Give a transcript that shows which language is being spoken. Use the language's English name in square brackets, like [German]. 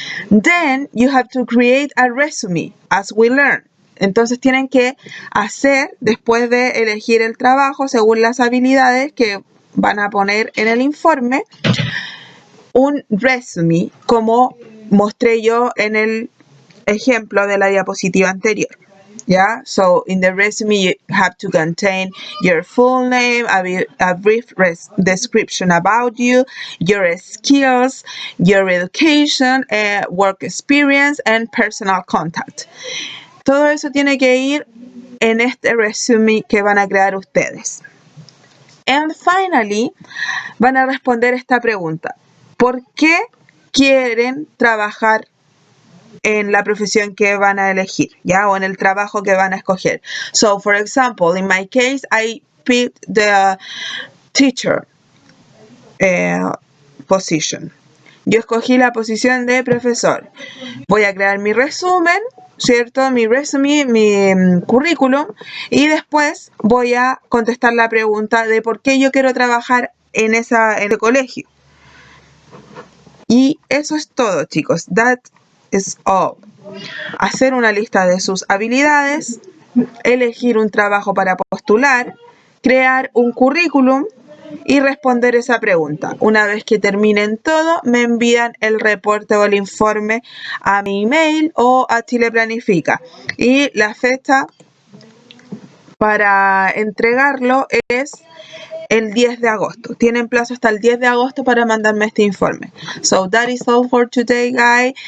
[English] Then, you have to create a resume, as we learn. [Spanish] Entonces tienen que hacer, después de elegir el trabajo, según las habilidades que van a poner en el informe, un resume, como mostré yo en el ejemplo de la diapositiva anterior. [English] Yeah, so in the resume you have to contain your full name, a brief description about you, your skills, your education, work experience, and personal contact. [Spanish] Todo eso tiene que ir en este resume que van a crear ustedes. [English] And finally, [Spanish] van a responder esta pregunta. ¿Por qué quieren trabajar en la profesión que van a elegir, ¿ya? O en el trabajo que van a escoger? [English] So, for example, in my case, I picked the teacher position. [Spanish] Yo escogí la posición de profesor. Voy a crear mi resumen, ¿cierto? Mi resume, mi currículum, y después voy a contestar la pregunta de por qué yo quiero trabajar en el colegio. Y eso es todo, chicos. [English] That is all. [Spanish] Hacer una lista de sus habilidades, elegir un trabajo para postular, crear un currículum y responder esa pregunta. Una vez que terminen todo, me envían el reporte o el informe a mi email o a Chile Planifica. Y la fecha para entregarlo es el 10 de agosto. Tienen plazo hasta el 10 de agosto para mandarme este informe. [English] So that is all for today, guys.